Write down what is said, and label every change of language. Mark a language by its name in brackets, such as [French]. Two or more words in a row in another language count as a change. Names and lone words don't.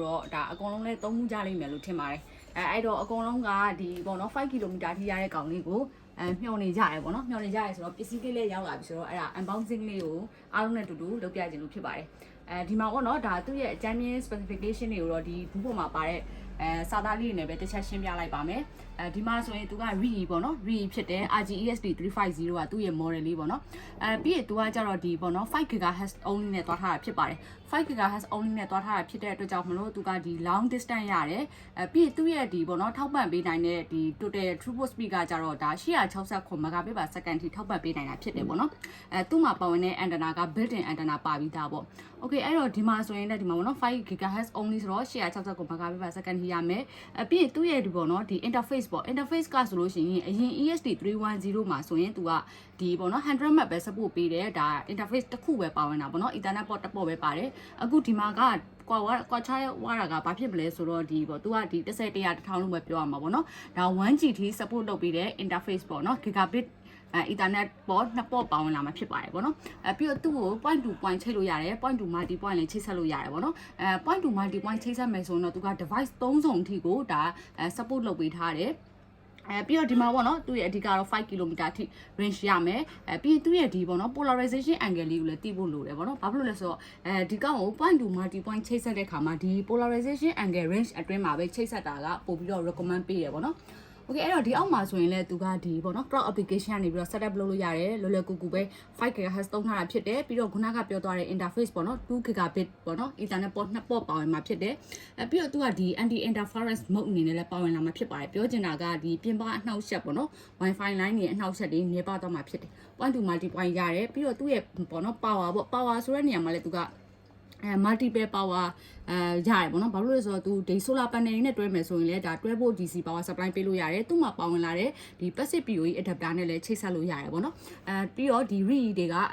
[Burmese] တော့ဒါအကုန်လုံးလဲသုံးမှုကြလိမ့်မယ်လို့ထင်ပါတယ်အဲ့တော့အကုန်လုံးကဒီပေါ့နော်5 km အထိရတဲ့ကောင်လေးကိုမျှော်နေကြရပေါ့နော်မျှော်နေကြရဆိုတော့ပစ္စည်းလေးလည်းရောက်လာပြီဆိုတော့အဲ့ဒါ unboxing လေးကိုအားလုံးနဲ့တူတူလုပ်ပြခြင်းလို့ဖြစ်ပါတယ်ဒီမှာပေါ့နော်ဒါသူ့ရဲ့အကြမ်းမြင့် specification တွေကိုတော့ဒီဘူးပေါ်မှာပါတဲ့စာသားလေးတွေနဲ့ပဲတစ်ချက်ရှင်းပြလိုက်ပါမယ်ဒီမှာဆိုရင်သူက RG ပေါ့နော် RG ဖြစ်တဲ့ RG-EST 350ကသူ့ရဲ့ model လေးပေါ့နော် ပြီးရင်သူကကြတော့ဒီပေါ့နော် [English] 5 GHz only [Burmese] နဲ့တွားထားတာဖြစ်ပါတယ် [English] 5 GHz only [Burmese] နဲ့တွားထားတာဖြစ်တဲ့အတွက်ကြောင့်မလို့သူကဒီ [English] long distance [Burmese] ရတယ်ပြီးရင်သူ့ရဲ့ ဒီပေါ့နော်ထောက်ပံ့ပေးနိုင်တဲ့ဒီ [English] total throughput speed [Burmese] ကကြတော့ဒါ869 Mbps ထိထောက်ပံ့ပေးနိုင်တာဖြစ်တယ်ပေါ့နော်သူ့မှာပါဝင်တဲ့ antenna က [English] built-in antenna [Burmese] ပါပြီးသားပေါ့ okay အဲ့တော့ဒီမှာဆိုရင်လည်းဒီမှာပေါ့နော် [English] 5 GHz only [Burmese] ဆိုတော့869 Mbps ထိရမယ်ပြီးရင်သူ့ရဲ့ဒီပေါ့နော်ဒီ interface ပေါ့ interface ကဆိုလို့ရှိရင်အရင် EST 310မှာဆိုရင်သူကဒီပေါ့နော်100 Mbps ပဲ support ပေးတယ်ဒါ interface တစ်ခုပဲပါဝင်တာပေါ့နော် [English] Ethernet port [Burmese] တစ် ပေါ့ပဲပါတယ်အခုဒီမှာကကွာချဝါတာကဘာဖြစ်မလဲဆိုတော့ဒီပေါ့သူကဒီ10 100 1000လို့ပဲပြောရမှာပေါ့နော်ဒါ 1G ထိ support လုပ်ပေးတဲ့ interface ပေါ့နော် [English] Gigabit Ethernet port [Burmese] နှစ်ပေါ့ပါဝင်လာမှာဖြစ်ပါတယ်ပေါ့နော်ပြီးတော့သူ့ကို [English] point to point [Burmese] ချိတ်လို့ရတယ် [English] point to multi point [Burmese] လည်းချိတ်ဆက်လို့ရတယ်ပေါ့နော် [English] point to multi point [Burmese] ချိတ်ဆက်မယ်ဆိုတော့သူက device 3စုံအထိကိုဒါ support လုပ်ပေးထားတယ်ပြီးတော့ဒီမှာပေါ့နော်သူ့ရဲ့အဓိကတော့5 km အထိ range ရမယ်ပြီးရင်သူ့ရဲ့ဒီပေါ့နော် [English] polarization angle [Burmese] လေးကိုလည်းသိဖို့လိုတယ်ပေါ့နော်ဘာဖြစ်လို့လဲဆိုတော့ဒီကောင်ကို [English] point to multi point [Burmese] ချိတ်ဆက်တဲ့ခါမှာဒီ [English] polarization angle range [Burmese] အတွင်းမှာပဲချိတ်ဆက်တာကပို့ပြီးတော့ recommend ပေးတယ်ပေါ့နော်okay အဲ့တော့ဒီအောက်မှာဆိုရင်လည်းသူကဒီပေါ့နော် [English] cloud application [Burmese] ကနေပြီးတော့ setup လုပ်လို့ရတယ်လွယ်လွယ်ကူ ကူပဲ5 GHz သုံးထားတာဖြစ်တယ်ပြီးတော့ခုနကပြောသွားတဲ့ interface ပေါ့နော်2 Gigabit ပေါ့နော် [English] Ethernet port [Burmese] နှစ်ပေါ့ပါဝင်မှာဖြစ်တယ်ပြီးတော့သူကဒီ [English] anti interference mode [Burmese] အနေနဲ့လည်းပါဝင်လာမှာဖြစ်ပါတယ်ပြောချင်တာကဒီပြင်ပအနှောက်အယှက်ပေါ့နော် Wi-Fi line တွေအနှောက်အယှက်တွေနေပါတော့မှာဖြစ်တယ် [English] point to multi point [Burmese] ရတယ်ပြီးတော့သူ့ရဲ့ပေါ့နော် power ပေါ့ power ဆိုတဲ့နေရာမှာလည်းသူက [English] multiple power [Burmese] ရတယ်ပေါ့နော်ဘာလို့လဲဆိုတော့သူဒီ [English] solar panel [Burmese] တွေနဲ့တွဲ မယ်ဆိုရင်လည်းဒါ [English] 12V DC power supply [Burmese] ပေးလို့ရတယ်သူ့မှာပါဝင်လာတဲ့ဒီ [English] passive PoE adapter [Burmese] နဲ့လည်းချိတ်ဆက်လို့ရတယ်ပေါ့နော်ပြီးတော့ဒီ RG တွေကအ